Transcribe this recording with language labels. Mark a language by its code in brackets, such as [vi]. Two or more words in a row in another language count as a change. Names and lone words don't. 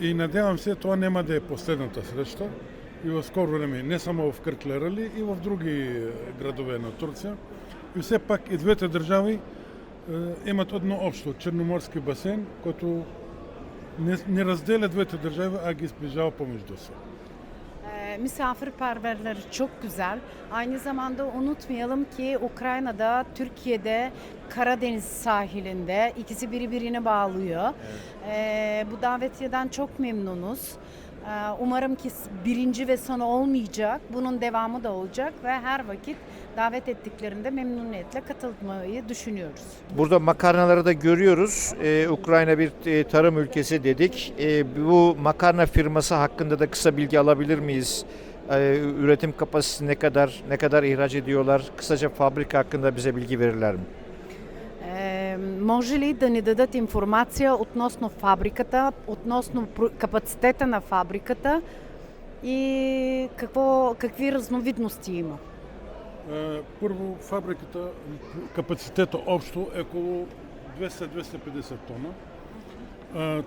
[bg] И надявам се, това няма да е последната среща и в скоро време, не само в Кърклерали, и в други градове на Турция. И все пак и двете държави имат едно общо черноморски басейн, който не разделя двете dържavi, а ги sbližava помежду си. [tr] Misafirperverleri çok güzel. Aynı zamanda unutmayalım ki Ukrayna'da, Türkiye'de, Karadeniz sahilinde ikisi birbirine bağlıyor. Bu davetiyeden çok memnunuz. Umarım ki birinci ve sonu olmayacak. Bunun devamı da olacak ve her vakit davet ettiklerinde memnuniyetle katılmayı düşünüyoruz. Burada makarnaları da görüyoruz. Ukrayna bir tarım ülkesi dedik. Bu makarna firması hakkında da kısa bilgi alabilir miyiz? Üretim kapasitesi ne kadar ihraç ediyorlar? Kısaca fabrika hakkında bize bilgi verirler mi? [bg] Може ли да ни дадат информация относно фабриката, относно капацитета на фабриката и какви разновидности има? Първо, фабриката, капацитета общо е около 200-250 тона.